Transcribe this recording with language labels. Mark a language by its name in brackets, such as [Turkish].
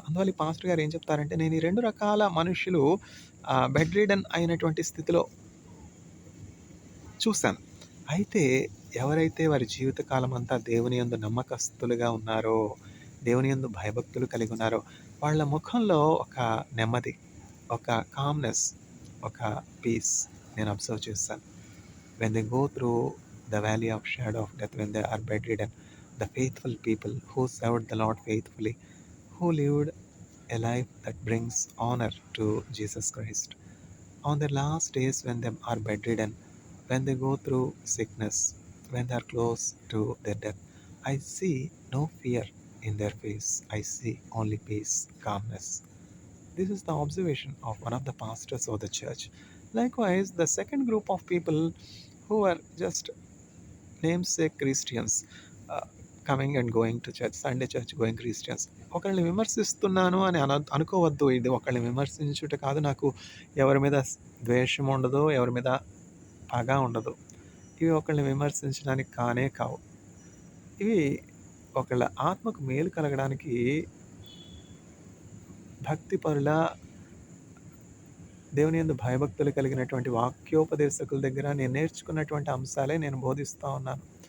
[Telugu] అందువల్ల ఈ పాస్టర్ గారు ఏం చెప్తారంటే, నేను ఈ 2 రకాల మనుషులు బెడ్ రిడెన్ అయినటువంటి స్థితిలో చూశాను. అయితే ఎవరైతే వారి జీవితకాలం అంతా దేవుని యందు నమ్మకస్తులుగా ఉన్నారో, దేవుని యందు భయభక్తులు కలిగి ఉన్నారో, వాళ్ళ ముఖంలో ఒక నెమ్మది, ఒక కామ్‌నెస్, ఒక పీస్ నేను అబ్జర్వ్ చేశాను. [English] When they go through the valley of shadow of death, when they are bedridden, the faithful people who served the Lord faithfully, who lived a life that brings honor to Jesus Christ, on their last days when they are bedridden, when they go through sickness, when they are close to their death, I see no fear in their face. I see only peace, calmness. This is the observation of one of the pastors of the church. Likewise, the second group of people who are just namesake Christians, coming and going to church, Sunday church going Christians. [Telugu] ఒకరిని విమర్శిస్తున్నాను అని అనుకోవద్దు. ఇది ఒకరిని విమర్శించుట కాదు. నాకు ఎవరి మీద ద్వేషం ఉండదు, ఎవరి మీద పగ ఉండదు. ఇవి ఒకరిని విమర్శించడానికి కానే కావు. ఇవి ఒకళ్ళ ఆత్మకు మేలు కలగడానికి భక్తిపరుల, దేవుని యందు భయభక్తులు కలిగినటువంటి వాక్యోపదేశకుల దగ్గర నేను నేర్చుకున్నటువంటి అంశాలే నేను బోధిస్తూ ఉన్నాను.